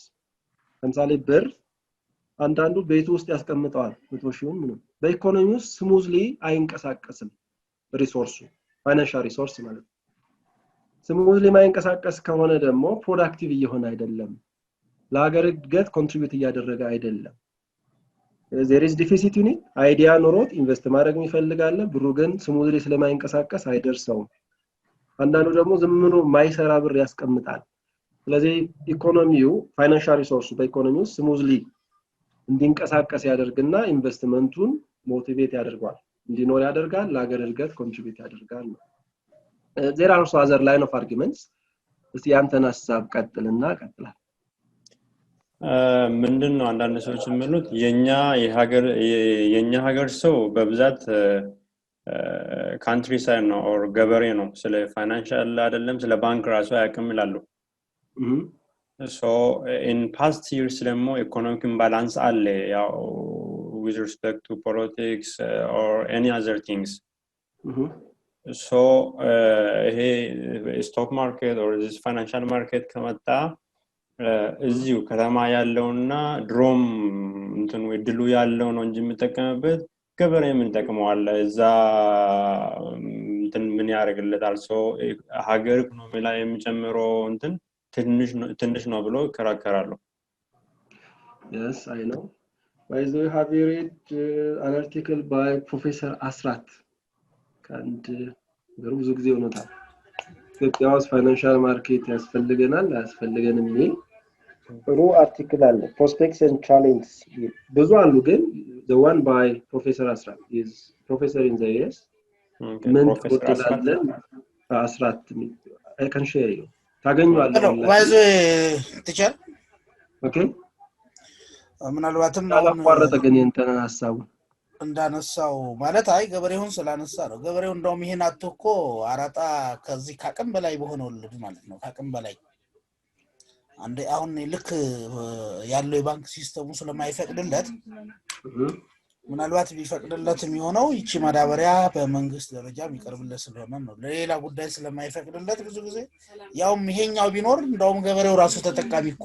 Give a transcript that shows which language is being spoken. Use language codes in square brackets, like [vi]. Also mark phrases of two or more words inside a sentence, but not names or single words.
[am] ለምሳሌ ብር አንዳንዱ ቤቱ ውስጥ ያስቀምጠዋል 100 ሺውን ምንም በኢኮኖሚ ውስጥ ስሙዝሊ አይንቀሳቀስም። ሪሶርሱ [en] financial resource [am] ማለት ነው። ስሙዝሊ ማይንቀሳቀስ ከሆነ ደግሞ ፕሮዳክቲቭ እየሆነ አይደለም፣ ለሀገር እድገት ኮንትሪቢዩት እያደረገ አይደለም። [en] there is deficit in it። [am] አይዲያ ኖሮት ኢንቨስት ማድረግ ይፈልጋል፣ ብሩ ግን ስሙዝሊ ስለማይንቀሳቀስ አይደርሰውም። አንዳንዱ ደግሞ ዝም ብሎ ማይሰራ ብር ያስቀምጣል። ስለዚህ ኢኮኖሚው [en] financial resource [am] በኢኮኖሚው ስሙዝሊ እንዲንቀሳቀስ ያደርግና ኢንቨስትመንቱን ሞቲቬት ያደርጋል፣ እንዲኖር ያደርጋል፣ ለሀገር እድገት ኮንትሪቢዩት ያደርጋል። [en] there are also other line of arguments። [am] እስቲ ያንተን ሐሳብ ቀጥልና ቀጥላል። ምንድነው አንዳንድ ሰዎች የሚሉት የኛ ሀገር ሰው በብዛት [en] country side [am] ነው ኦር ገበሬ ነው፣ ስለ ፋይናንሻል አይደለም ስለ ባንክ ራሱ አያውቅም ይላሉ። [en] so in past years [am] ደግሞ [en] economic imbalance [am] አለ ያው [en] with respect to politics or any other things. [am] so ይሄ [en] stock market or this financial market [am] ከመጣ እዚሁ ከተማ ያለውና ድሮም እንትን ወድሉ ያለው ነው እንጂ የምጠቀምበት ገበሬ ምን ተቀመዋል እዛ እንትን ምን ያደርግለታል? so ሀገር ኢኮኖሚ ላይ የሚጨምረው እንትን ትንሽ ነው ብሎ ይከራከራሉ። [en] yes I know. Why do you have read an article by Professor Asrat and [am] ብዙ ጊዜ ሆኖታል ኢትዮጵያ ውስጥ [en] financial market [am] ያስፈልገናል ያስፈልገን የሚል ጥሩ አርቲክል አለ። [en] prospects and challenges [am] ብዙ አሉ፣ ግን [en] the one by Professor Asrat is professor in the US. [am] ምን ተቆጥላለን አስራት [en] I can share you [am] ታገኙዋለህ [en] wise teacher ኦኬ [am] ምናልባትም አቋረጠ ግን እንተና ሐሳቡ እንዳነሳው ማለት አይ ገበሬውን ስላነሳ ነው። ገበሬው እንደውም ይሄን አጥቶ አራጣ ከዚህ ካቅም በላይ በሆነ ወለድ ማለት ነው። ካቅም በላይ አንዴ አሁን ልክ ያለው የባንክ ሲስተሙ ስለማይፈቅድለት ምናልባት ቢፈቅድለት የሚሆነው ይቺ ማዳበሪያ በመንግስት ደረጃ የሚቀርብለት ስለሆነ ነው። ለሌላ ጉዳይ ስለማይፈቅድለት ብዙ ጊዜ ያውም ይሄኛው ቢኖር እንደውም ገበሬው ራሱ ተጠቃሚ እኮ